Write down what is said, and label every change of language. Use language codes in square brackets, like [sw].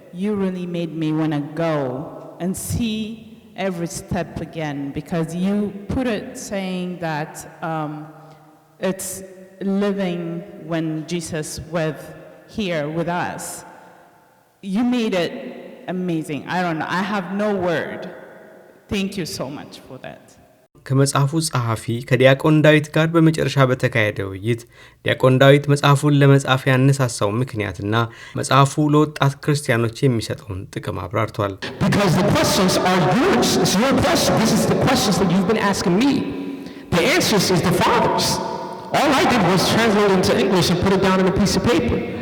[en] You really made me want to go and see every step again, because you put it saying that it's living when Jesus was here with us. You made it amazing. I don't know. I have no word. Thank you so much for that. [am] ከመጽሐፉ ጸሐፊ ከዲያቆን ዳዊት ጋር በመጨረሻ በተካሄደ ውይይት ዲያቆን ዳዊት መጽሐፉን ለመጻፍ ያነሳሳው ምክንያትና መጽሐፉ ለወጣት ክርስቲያኖች የሚሰጠውን ጥቅም አብራርቷል። [en] Because the questions are yours. It's your question. This is the questions that you've been asking me. The answers is the Father's. All I did was translate it into English and put it down on a piece of paper.